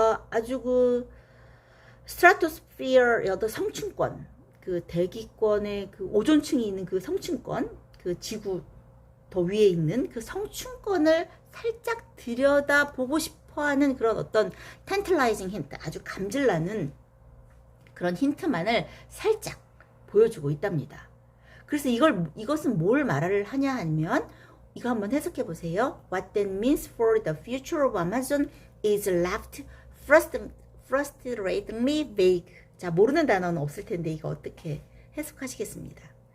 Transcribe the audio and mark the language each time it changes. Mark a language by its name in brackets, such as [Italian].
[Korean] 아주 그 스트라토스피어 어떤 성층권, 그 대기권의 그 오존층이 있는 그 성층권, 그 지구 더 위에 있는 그 성층권을 살짝 들여다보고 싶어하는 그런 어떤 tantalizing 힌트, 아주 감질나는 그런 힌트만을 살짝 보여주고 있답니다. 그래서 이것은 뭘 말을 하냐 하면 이거 한번 해석해 보세요. [English] What that means for the future of Amazon is left frustratingly vague. [Korean] 자, 모르는 단어는 없을 텐데 이거 어떻게 해석하시겠습니까?